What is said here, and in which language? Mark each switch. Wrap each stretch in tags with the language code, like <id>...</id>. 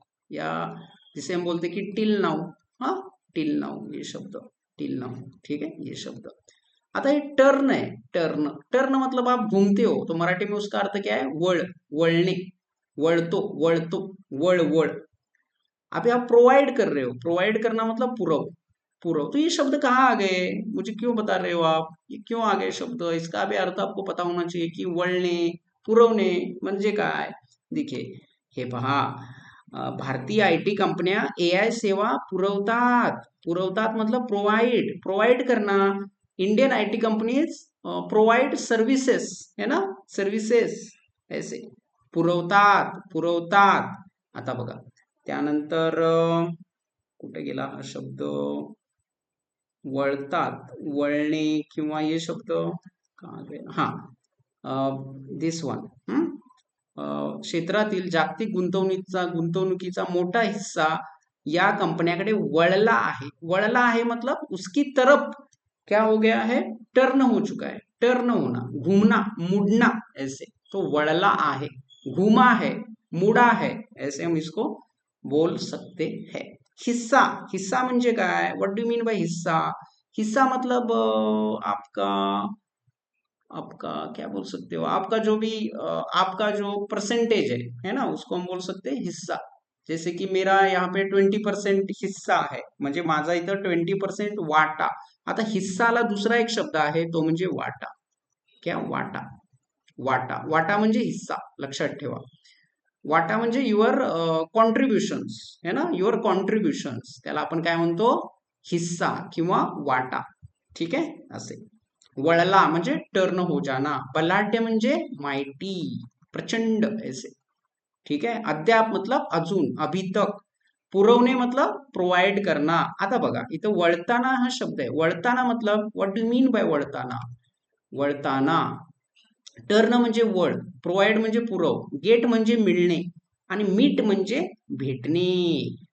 <hi>या जिसे हम बोलते कि टिल नाउ. हाँ. टिल नाउ ये शब्द. Till now. ठीक है. ये शब्द. आता ये टर्न है. टर्न. टर्न मतलब आप घूमते हो, तो मराठी में उसका अर्थ क्या है, वळ. वळणे. वळतो. वळतो. वळ. वळ. अभी आप प्रोवाइड कर रहे हो. प्रोवाइड करना मतलब पूरव. पूरव. तो ये शब्द कहाँ आ गए, मुझे क्यों बता रहे हो आप, ये क्यों आ गए शब्द. इसका भी अर्थ आपको पता होना चाहिए कि वळणे,</hi> <mr>पुरवणे म्हणजे काय. देखिए, हे पहा, भारतीय आयटी कंपन्या एआय सेवा पुरवतात.</mr> <hi>पुरवतात मतलब प्रोवाइड. प्रोवाइड करना.</hi> <en>Indian IT companies provide services,</en> <hi>है ना. सर्व्हिसेस ऐसे. पुरवतात. पुरवतात.</hi> <mr>आता बघा, त्यानंतर कुठे गेला हा शब्द. वळतात, वळणे किंवा</mr> <hi>ये शब्द कहाँ गए, हाँ,</hi> <en>this one,</en> <mr>क्षेत्रातील जागतिक गुंतवणुकीचा मोठा हिस्सा या कंपन्याकडे वळला आहे.</mr> <hi>वळला है मतलब उसकी तरफ क्या हो गया है, टर्न हो चुका है, टर्न होना, घूमना, मुड़ना, ऐसे। तो</hi> <mr>वळला आहे,</mr> <hi>घूमा है, मुड़ा है, ऐसे हम इसको बोल सकते हैं।</hi> <mr>हिस्सा, हिस्सा म्हणजे काय, व्हाट डू मीन बाय हिस्सा?</mr> <hi>हिस्सा मतलब आपका आपका क्या बोल सकते हो, आपका जो भी आपका जो परसेंटेज है ना, उसको हम बोल सकते हैं हिस्सा। जैसे की मेरा यहाँ पे 20% हिस्सा आहे,</hi> <mr>म्हणजे माझा इथं 20% वाटा। आता हिस्साला दुसरा एक शब्द आहे, तो म्हणजे वाटा। क्या, वाटा, वाटा, वाटा म्हणजे हिस्सा, लक्षात ठेवा। वाटा म्हणजे</mr> <en>your contributions,</en> <mr>है ना, युअर कॉन्ट्रीब्युशन्स, त्याला आपण काय म्हणतो, हिस्सा किंवा वाटा, ठीक आहे, असे। वळला म्हणजे</mr> <hi>टर्न हो जाना,</hi> <mr>बलाढ्य म्हणजे माइटी, प्रचंड,</mr> <hi>ऐसे, ठीक है। अद्याप मतलब अजून, अभी तक। पुरवणे मतलब प्रोव्हाइड करना।</hi> <mr>आता बघा इथं वळताना हा शब्द आहे, वळताना मतलब</mr> <en>What do mean by वळताना?</en> <mr>वळताना, टर्न म्हणजे वळ, प्रोव्हाइड म्हणजे पुरव, गेट म्हणजे मिळणे, आणि मीट म्हणजे भेटणे।</mr>